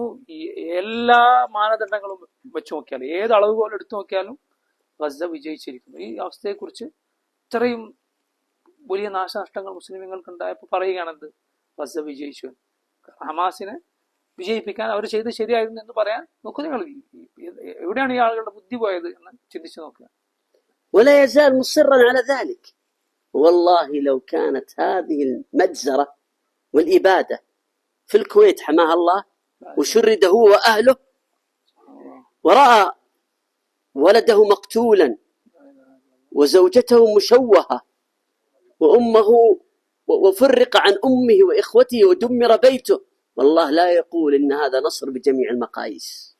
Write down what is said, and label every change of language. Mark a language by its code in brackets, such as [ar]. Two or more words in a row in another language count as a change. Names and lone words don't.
[ml] ഈ എല്ലാ മാനദണ്ഡങ്ങളും വെച്ച് നോക്കിയാലും, ഏത് അളവുകോലും എടുത്തു നോക്കിയാലും ഗസ വിജയിച്ചിരിക്കുന്നു. ഈ അവസ്ഥയെക്കുറിച്ച് ഇത്രയും വലിയ നാശനഷ്ടങ്ങൾ മുസ്ലിമീങ്ങൾക്ക് ഉണ്ടായപ്പോൾ പറയുകയാണെന്ത്, ഗസ വിജയിച്ചു. ഹമാസിനെ വിജയിപ്പിക്കാൻ അവർ ചെയ്ത് ശരിയായിരുന്നു എന്ന് പറയാൻ നോക്കൂ. നിങ്ങൾ എവിടെയാണ് ഈ ആളുകളുടെ ബുദ്ധി പോയത് എന്ന് ചിന്തിച്ചു നോക്കുക. [ar] ولا يزال مصرا على ذلك. والله لو كانت هذه المجزرة والإبادة في الكويت حماها الله وشرد هو وأهله، ورأى ولده مقتولا وزوجته مشوهة وأمه وفرق عن أمه وإخوته ودمر بيته، والله لا يقول إن هذا نصر بجميع المقاييس.